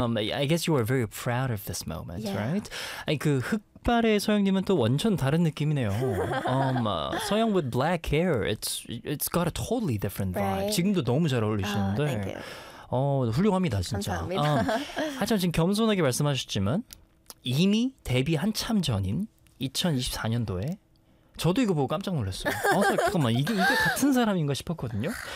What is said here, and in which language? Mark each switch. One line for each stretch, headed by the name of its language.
English: I guess you are very proud of this moment, yeah. right?
Korean: 아니, 그 흑발의 서영님은 또 완전 다른 느낌이네요.
English: 서영 with black hair, it's got a totally different vibe. Right.
Korean: 지금도 너무 잘 어울리시는데.
English: Oh, thank you.
Korean: 훌륭합니다, 진짜. 감사합니다. 하지만 지금 겸손하게 말씀하셨지만 이미 데뷔 한참 전인 2024년도에 저도 이거 보고 깜짝 놀랐어요. 잠깐만, 이게 같은 사람인가 싶었거든요.